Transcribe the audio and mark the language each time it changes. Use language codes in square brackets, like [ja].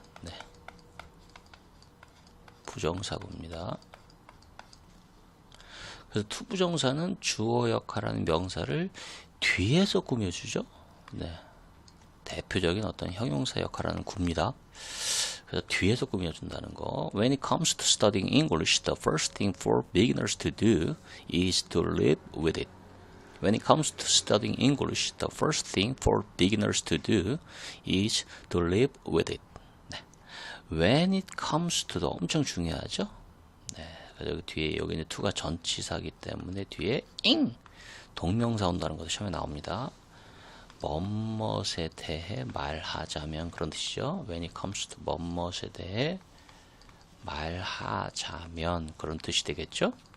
[ko] 네, 부정사구입니다. 그래서 투부정사는 주어 역할하는 명사를 뒤에서 꾸며주죠. 네, 대표적인 어떤 형용사 역할하는 구입니다. 그래서 뒤에서 꾸며준다는 거. [en] When it comes to studying English, the first thing for beginners to do is to live with it. When it comes to studying English, the first thing for beginners to do is to live with it. [ko] 네. [en] When it comes to도 [ko] 엄청 중요하죠. 네. 그래서 여기 뒤에 여기 이제 to가 전치사기 때문에 뒤에 ing 동명사 온다는 것도 시험에 나옵니다. 뭐뭇에 대해 말하자면 그런 뜻이죠. [en] When it comes to [ko] 뭐뭇에 대해 말하자면 그런 뜻이 되겠죠.